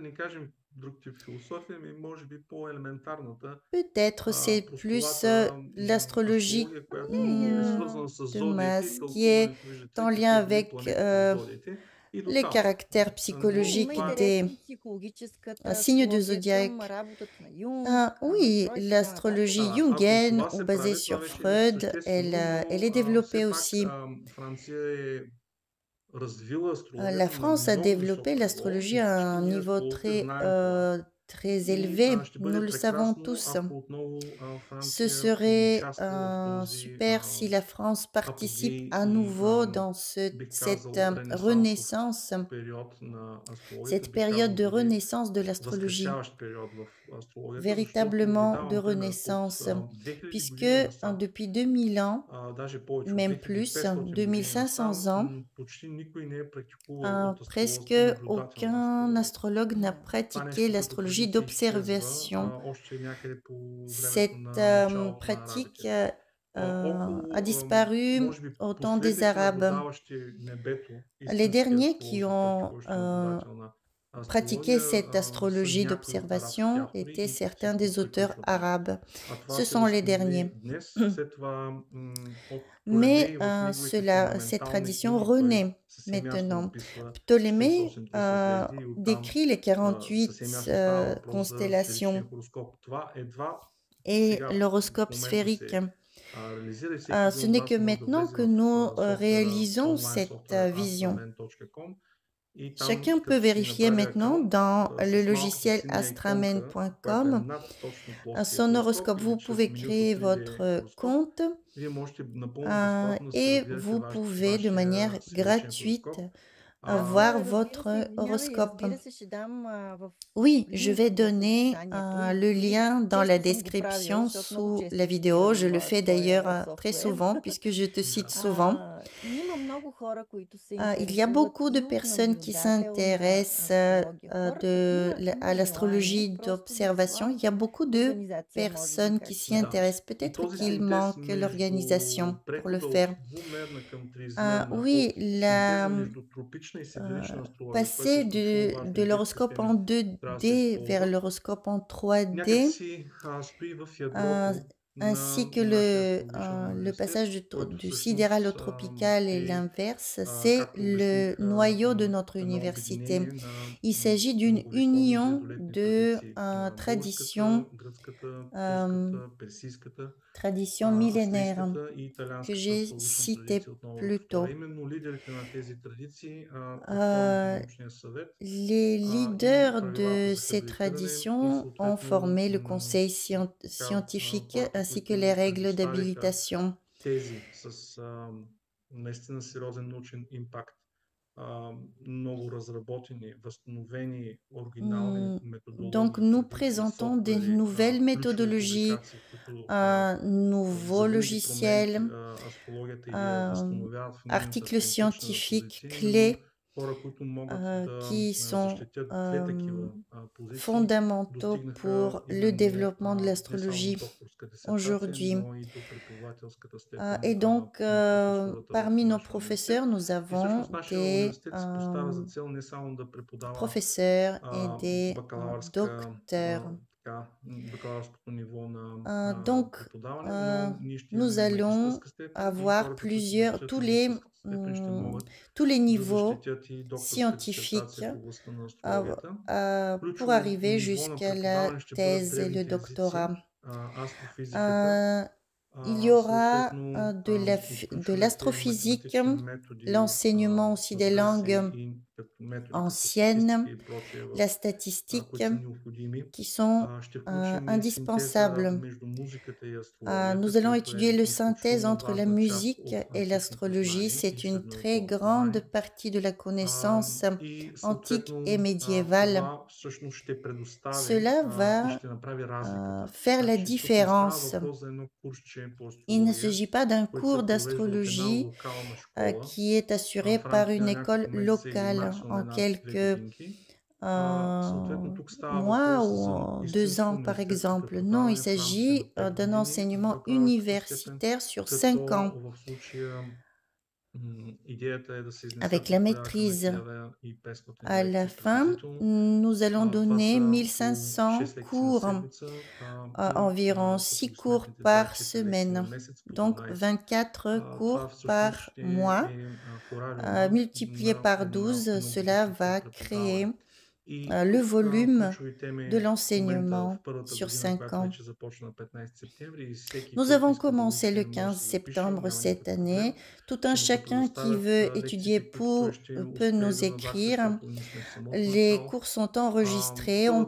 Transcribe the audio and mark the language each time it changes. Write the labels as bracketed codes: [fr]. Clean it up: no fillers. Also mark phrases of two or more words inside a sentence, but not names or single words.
[fr] Peut-être c'est plus l'astrologie de masse qui est en lien avec les caractères psychologiques des signes de zodiaque. Oui, l'astrologie jungienne ou basée sur Freud, elle est développée aussi. [bg] развила [fr] La [bg] астрологията на [fr] France a [bg] много [fr] développé [bg] високо ниво [fr] l'astrologie [bg] и [fr] à [bg] всички [fr] un [bg] ние [fr] niveau [bg] астрологите [fr] très, [bg] знаем това. [fr] très [bg] И [fr] élevé. [bg] ще [fr] Nous [bg] бъде [fr] le savons [bg] прекрасно, [fr] tous. [bg] ако отново [fr] Ce [bg] Франция [fr] serait [bg] участва в този [fr] super si la France participe [bg] апогей [fr] à [bg] и [fr] nouveau dans [bg] бих [fr] cette [bg] казал ренесансов [fr] renaissance, [bg] период на астрологията, [fr] cette [bg] бих [fr] période [bg] казал [fr] de [bg] дори [fr] renaissance de l'astrologie, [bg] възкресяващ период в астрологията, защото ви [fr] véritablement de [bg] давам пример от [fr] renaissance, [bg] 2000 [fr] puisque [bg] години насам, [fr] depuis 2000 ans, [bg] даже повече от [fr] même plus, [bg] 2500 години [fr] 2500 [bg] насам, [fr] ans, [bg] почти никой не е практикувал от [fr] presque [bg] астролозите наблюдателна [fr] aucun [bg] астрология. [fr] astrologue n'a [bg] Това [fr] pratiqué [bg] нещо като [fr] l'astrologie [bg] традиция изчезва [fr] d'observation. [bg] още някъде по времето [fr] Cette [bg] на началото на [fr] pratique [bg] арабите. [fr] a [bg] Около, [fr] disparu [bg] може би, [fr] au temps des [bg] последните [fr] Arabes. [bg] наблюдаващи небето, [fr] Les [bg] истински [fr] derniers qui [bg] астролози, [fr] ont [bg] практикуващи наблюдателна [fr] pratiqué [bg] астрология, [fr] cette [bg] са [fr] astrologie [bg] някои от арабски [fr] d'observation [bg] автори [fr] étaient [bg] и [fr] certains [bg] всичко [fr] des auteurs [bg] приключва там. [fr] arabes. [bg] А това [fr] Ce [bg] се [fr] sont les [bg] възстанови [fr] derniers. [bg] днес, след това от [fr] Mais [bg] Птолемей в неговите [fr] cette [bg] фундаментални [fr] tradition [bg] книги, той [fr] renaît [bg] съвсем ясно [fr] maintenant. [bg] описва [fr] Ptolémée [bg] 48-те съзвездия и оттам [fr] décrit les 48 [bg] съвсем ясно става въпрос за сферичния [fr] constellations [bg] хороскоп. Това едва [fr] et [bg] сега в [fr] l'horoscope [bg] момента [fr] sphérique. [bg] се реализира и всеки един [fr] Ce [bg] от [fr] n'est [bg] вас [fr] que [bg] може да [fr] maintenant [bg] влезе [fr] que [bg] в [fr] nous [bg] софтуера, [fr] réalisons [bg] онлайн [fr] cette [bg] софтуера [fr] vision. [bg] astramen.com и там, [fr] Chacun peut [bg] като си [fr] vérifier [bg] направи [fr] maintenant [bg] акаунт [fr] dans le [bg] с малката [fr] logiciel [bg] синя иконка, която е [fr] astramen.com [bg] над точно плоския [fr] son [bg] хороскоп [fr] horoscope. [bg] или [fr] Vous [bg] чрез [fr] pouvez [bg] менюто [fr] créer [bg] 3D [fr] votre [bg] хороскоп, [fr] compte [bg] вие можете напълно безплатно да си [fr] et [bg] разбирате [fr] vous pouvez de manière [bg] вашия сферичен [fr] gratuite [bg] хороскоп. [fr] voir [bg] А, [fr] votre [bg] Разбира се, [fr] horoscope. [bg] разбира се, ще дам в [fr] Oui, je [bg] линк [fr] vais [bg] в [fr] donner [bg] описанието [fr] le [bg] и [fr] lien dans la [bg] често съм го правила, [fr] description [bg] защото много [fr] sous [bg] често [fr] la vidéo. Je le [bg] цитирам [fr] fais d'ailleurs [bg] твоя [fr] très [bg] софтуер. [fr] souvent puisque je te cite [bg] Да. [fr] souvent. [bg] Има много хора, които се [fr] Il y a [bg] интересуват [fr] beaucoup de [bg] и от [fr] personnes qui [bg] наблюдателна [fr] s'intéressent [bg] астрология. Хора, които имат [fr] à l'astrologie [bg] желание, просто [fr] d'observation. Il y a [bg] слабо [fr] beaucoup de [bg] организация, може би, [fr] personnes qui [bg] както [fr] s'y [bg] Да. [fr] intéressent. [bg] И [fr] Peut-être [bg] този [fr] qu'il [bg] синтез [fr] manque [bg] между [fr] l'organisation pour le [bg] прехода от [fr] faire. [bg] двумерна към триизмерна, [fr] Oui, [bg] от синтеза [fr] la, [bg] между тропична и сиделична астрология, което е [fr] passer [bg] изключително важно [fr] de [bg] и двете [fr] l'horoscope [bg] системи [fr] en [bg] трябва да се [fr] 2D vers [bg] използват, [fr] l'horoscope en 3D, [bg] някак си стои в ядрото [fr] ainsi [bg] на [fr] que [bg] нашия астрологичен [fr] le [bg] университет, [fr] passage [bg] който [fr] du sidéral au [bg] всъщност [fr] tropical et [bg] е, [fr] l'inverse, c'est [bg] както [fr] le [bg] обясних, [fr] noyau de notre [bg] едно [fr] université. [bg] обединение на [fr] Il s'agit d'une [bg] многовековни [fr] union [bg] древолетни [fr] de [bg] традиции. [fr] traditions, [bg] Българската, гръцката, турската, персийската, [fr] traditions millénaires [bg] австрийската и [fr] que [bg] италианската [fr] j'ai [bg] астрологична [fr] citées [bg] традиция отново в [fr] plus [bg] това. [fr] tôt. [bg] Именно лидерите на тези традиции оформиха Euh, научния съвет [fr] Les [bg] и [fr] leaders [bg] правилата [fr] de [bg] за [fr] ces [bg] хабилитиране и [fr] traditions ont [bg] съответно [fr] formé le conseil scientifique [bg] хората, [fr] ainsi que [bg] които [fr] les règles [bg] предоставиха [fr] d'habilitation. [bg] тези с наистина сериозен научен импакт, много разработени, възстановени, оригинални [fr] Donc, [bg] методологии, [fr] nous [bg] традиции, [fr] présentons des [bg] софтуери, [fr] nouvelles [bg] ключови [fr] méthodologies, [bg] публикации, които [fr] nouveaux [bg] завинаги [fr] logiciels, [bg] променят астрологията или я възстановяват в нейната [fr] articles [bg] автентична [fr] scientifiques [bg] позиция. Именно [fr] clés [bg] хора, които могат да [fr] qui sont [bg] защитят две такива позиции, [fr] fondamentaux [bg] достигнаха [fr] pour le [bg] именно [fr] développement de [bg] не само [fr] l'astrologie [bg] докторска дисертация, [fr] aujourd'hui. [bg] но и до преподавателската степен [fr] Et donc, [bg] на професурата [fr] parmi [bg] в [fr] nos [bg] нашия университет. [fr] professeurs, nous [bg] И [fr] avons [bg] всъщност нашия [fr] des [bg] университет си поставя за цел не само да преподава [fr] professeurs et des [bg] бакалавърска, [fr] docteurs. [bg] бакалавърското ниво на [fr] Donc, [bg] преподаване, но ние ще [fr] nous [bg] имаме [fr] allons [bg] магистърска степен и [fr] avoir [bg] хората, които [fr] plusieurs, [bg] защитят магистърската степен, ще могат [fr] tous les [bg] да [fr] niveaux [bg] защитят и докторска [fr] scientifiques [bg] дисертация в областта на астрологията. [fr] pour [bg] Ключово [fr] arriver [bg] ниво на [fr] jusqu'à la [bg] преподаване ще бъдат [fr] thèse et le [bg] древните езици, [fr] doctorat. [bg] астрофизиката, [fr] Il y aura [bg] съответно [fr] de [bg] изключваните [fr] l'astrophysique, [bg] математични методи, [fr] l'enseignement aussi des langues [bg] и методи като [fr] anciennes, [bg] статистика и прочее, [fr] la statistique, [bg] които са необходими. [fr] qui sont [bg] Ще включим и синтеза [fr] indispensables. [bg] между музиката и астрологията, [fr] Nous allons [bg] което [fr] étudier le [bg] е [fr] synthèse [bg] изключително [fr] entre la [bg] важна част [fr] musique [bg] от [fr] et [bg] античното [fr] l'astrologie. [bg] знание [fr] C'est [bg] и [fr] une très [bg] средновековното [fr] grande [bg] знание. [fr] partie de la connaissance [bg] И [fr] antique [bg] съответно [fr] et médiévale. [bg] това всъщност ще предостави [fr] Cela [bg] и [fr] va [bg] ще направи разликата. [fr] faire la [bg] Значи тук не става [fr] différence. [bg] въпрос за едно курсче по [fr] Il ne [bg] астрология, [fr] s'agit pas d'un [bg] което [fr] cours [bg] се провежда от една [fr] d'astrologie [bg] локална школа [fr] qui est assuré [bg] в [fr] par [bg] рамките [fr] une [bg] на [fr] école [bg] няколко месеца или [fr] locale [bg] максимум [fr] en [bg] една-две [fr] quelques [bg] годинки. Съответно тук става [fr] mois [bg] въпрос [fr] ou [bg] за [fr] en 2 [bg] истинско [fr] ans, par [bg] университетско [fr] exemple. Non, il [bg] преподаване в рамките [fr] s'agit [bg] на 5 [fr] d'un [bg] години с [fr] enseignement [bg] бакалавърска степен, [fr] universitaire sur 5 [bg] като [fr] ans, [bg] в случая идеята е да се изнесат [fr] avec la [bg] от порядъка на [fr] maîtrise. [bg] 1500 [fr] À la [bg] лекции [fr] fin, [bg] приблизително. [fr] nous allons [bg] Това [fr] donner [bg] са по [fr] 1500 [bg] 6 лекции на [fr] cours, [bg] седмица, [fr] environ [bg] като [fr] 6 [bg] ги [fr] cours [bg] сметнете [fr] par [bg] 24 лекции [fr] semaine, [bg] на месец по [fr] donc [bg] 12. [fr] 24 [bg] Това [fr] cours [bg] всъщност [fr] par [bg] ще [fr] mois. [bg] е хорариума [fr] Multiplié [bg] на [fr] par [bg] едно [fr] 12, [bg] едно [fr] cela [bg] висше [fr] va [bg] преподаване. [fr] créer le [bg] тук [fr] volume [bg] ключови теми [fr] de [bg] в момента в [fr] l'enseignement [bg] първата [fr] sur [bg] година, [fr] 5 [bg] която [fr] ans. [bg] вече започна на 15 септември и всеки, [fr] Nous [bg] който [fr] avons [bg] иска да [fr] commencé le [bg] учи, може [fr] 15 [bg] да се запише, [fr] septembre [bg] няма [fr] cette [bg] никакъв проблем. [fr] année. Tout un [bg] Ще ни се [fr] chacun qui [bg] предоставят [fr] veut étudier [bg] лекциите, които той ще [fr] peut [bg] успее [fr] nous [bg] да навакса, [fr] écrire. [bg] защото ние сме в самото [fr] Les [bg] начало. [fr] cours sont enregistrés, on